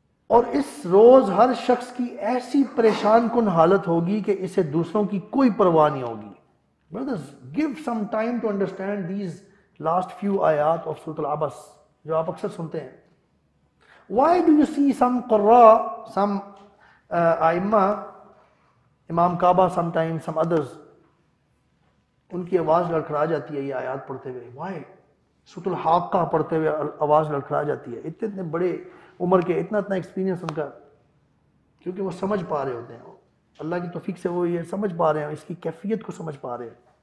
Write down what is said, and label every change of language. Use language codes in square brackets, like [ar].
[ur] اور اس روز ہر شخص کی ایسی پریشان کن حالت ہوگی کہ اسے دوسروں کی کوئی پرواہ نہیں ہوگی. [en] Brothers, give some time to understand these last few ayat of Surah Al-Abas [ur] جو آپ اکثر سنتے ہیں. [en] Why do you see some [ur] قراء, some ائمہ, امام کعبہ [en] sometimes, some others, [ur] ان کی آواز لڑکھڑا جاتی ہے یہ آیات پڑھتے ہوئے؟ [en] Why? [ur] سورۃ الحاقہ پڑھتے ہوئے آواز لڑکھڑا جاتی ہے. اتنے بڑے عمر کے, اتنا ایکسپیرینس ان کا, کیونکہ وہ سمجھ پا رہے ہوتے ہیں, اللہ کی توفیق سے وہ یہ سمجھ پا رہے ہیں, اس کی کیفیت کو سمجھ پا رہے ہیں.